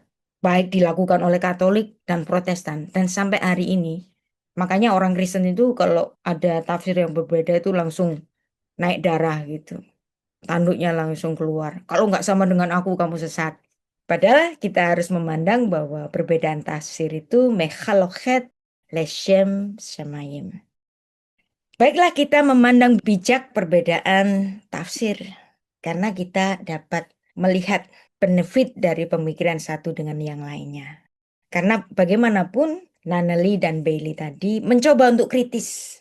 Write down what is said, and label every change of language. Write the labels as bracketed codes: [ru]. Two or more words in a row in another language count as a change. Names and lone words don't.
[id] Baik dilakukan oleh Katolik dan Protestan. Dan sampai hari ini, makanya orang Kristen itu kalau ada tafsir yang berbeda itu langsung naik darah gitu. Tanduknya langsung keluar. Kalau nggak sama dengan aku, kamu sesat. Padahal kita harus memandang bahwa perbedaan tafsir itu [he] מחלוקת לשם שמים. [id] Baiklah kita memandang bijak perbedaan tafsir. Karena kita dapat melihat benefit dari pemikiran satu dengan yang lainnya. Karena bagaimanapun Naneli dan Bailey tadi mencoba untuk kritis.